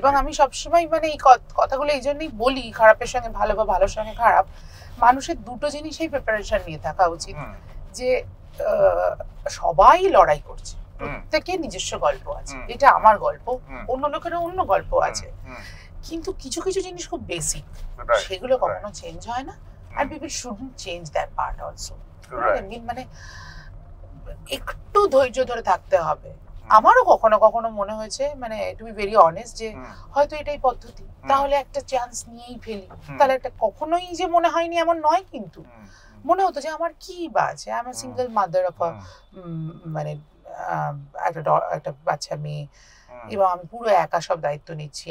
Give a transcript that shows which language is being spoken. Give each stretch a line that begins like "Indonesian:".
Bangla: এবং আমি সবসময় মানে এই কথাগুলো এই জন্যই বলি, খারাপের সঙ্গে ভালো বা ভালোর সঙ্গে খারাপ, মানুষের দুটো জিনিসই প্রিপারেশন নিয়ে থাকা উচিত। যে সবাই লড়াই করছে, প্রত্যেকের নিজস্ব গল্প আছে, এটা আমার গল্প, অন্য লোকেরও অন্য গল্প আছে, কিন্তু কিছু কিছু জিনিস খুব বেসিক, সেগুলো কখনো চেঞ্জ হয় না।
English: and people shouldn't change that part also,
Bangla: মানে একটু ধৈর্য ধরে থাকতে হবে। আমারও কখনো কখনো মনে হয়েছে, মানে
English: to be very honest,
Bangla: যে হয়তো এটাই পদ্ধতি, তাহলে একটা চান্স নিয়েই ফেলি, তাহলে একটা কখনোই যে মনে হয়নি এমন নয়, কিন্তু মনে হতো যে আমার কি বাজে,
English: I am a single mother of
Bangla: মানে একটা বাচ্চা মেয়ে, এবং আমি পুরো একা সব দায়িত্ব নিচ্ছি।